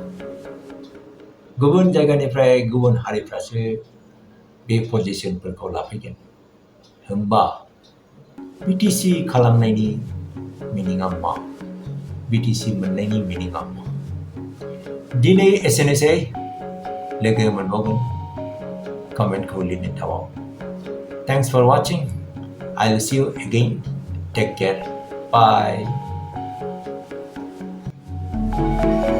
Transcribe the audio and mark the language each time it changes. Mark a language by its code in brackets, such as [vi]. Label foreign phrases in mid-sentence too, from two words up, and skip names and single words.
[brx] गुबुन जायगानिफ्राय गुबुन हारिफ्रासो बे पजिशनफोरखौ लाफैगोन. होमबा BTC खालामनायनि मिनिङा मा? BTC मोननायनि मिनिङा मा? दिनै एसेनोसै. लोगो मोनबावगोन. कमेन्टखौ लिरनो दाबाव. [en] Thanks for watching. I will see you again. Take care. Bye.